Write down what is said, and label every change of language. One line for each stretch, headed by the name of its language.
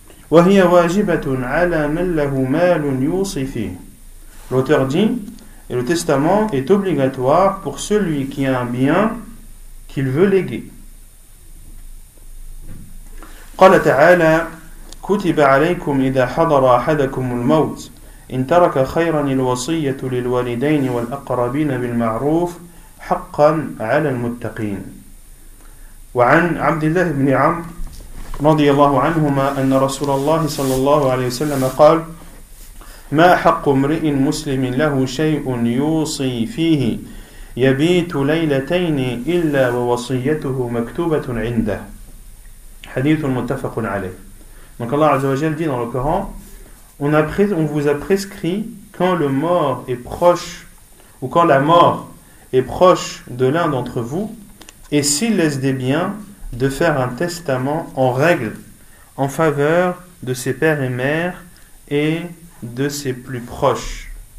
Arabic: وهي واجبة على من له مال يوصي فيه.
French: L'auteur dit, et le testament est obligatoire pour celui qui a un bien qu'il veut léguer.
Arabic: قال تعالى كتب عليكم إذا حضر أحدكم الموت إن ترك خيرا الوصية للوالدين والأقربين بالمعروف حقا على المتقين. وعن عبد الله بن عمرو رضي الله عنهما أن رسول الله صلى الله عليه وسلم قال ما حق امرئ مسلم له شيء يوصي فيه يبيت ليلتين إلا ووصيته مكتوبة عنده. حديث متفق عليه.
French: Donc Allah Azza wa Jal dit dans le Coran, on vous a prescrit quand le mort est proche, ou quand la mort est proche de l'un d'entre vous, et s'il laisse des biens, de faire un testament en règle en faveur de ses pères et mères et de ses plus proches.